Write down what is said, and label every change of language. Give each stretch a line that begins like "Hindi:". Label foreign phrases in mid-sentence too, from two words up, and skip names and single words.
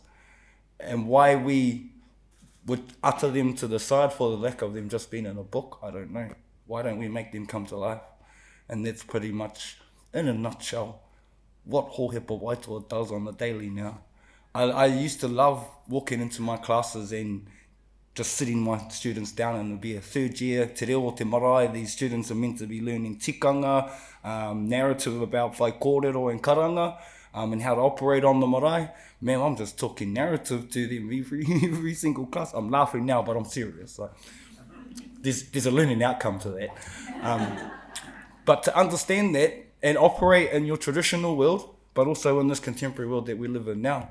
English: And why we would utter them to the side for the lack of them just being in a book, I don't know. Why don't we make them come to life? And that's pretty much, in a nutshell, what Hōhepa-Waitoa does on the daily now. I used to love walking into my classes and just sitting my students down, and it'll be a 3rd year,
Māori: te reo te marae.
English: These students are meant to be learning tikanga, narrative about
Māori: whai kōrero
English: and karanga, and how to operate on the marae. Man, I'm just talking narrative to them every single class. I'm laughing now, but I'm serious. Like, there's a learning outcome to that. But to understand that and operate in your traditional world, but also in this contemporary world that we live in now.